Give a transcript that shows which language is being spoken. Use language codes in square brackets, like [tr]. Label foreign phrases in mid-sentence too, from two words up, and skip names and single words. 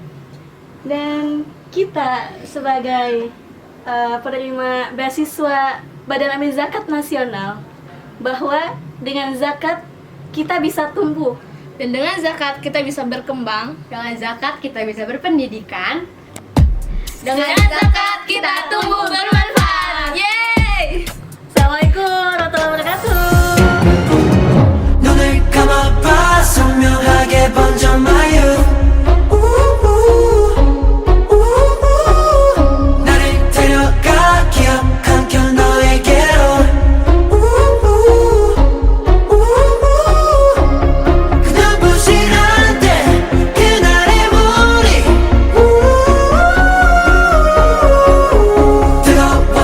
[id] Dan kita sebagai penerima beasiswa Badan Amil Zakat Nasional, bahwa dengan zakat kita bisa tumbuh, Dan dengan zakat kita bisa berkembang. Dengan zakat kita bisa berpendidikan. Dengan zakat kita tumbuh bermanfaat. Yeay! [ar] Assalamualaikum warahmatullahi wabarakatuh. [ko] 눈을 감아봐 선명하게 번져 [en] my youth [ko] 나를 데려가 기억 한결 너에게로 그 눈부신 한때 그날의 우리 뜨거운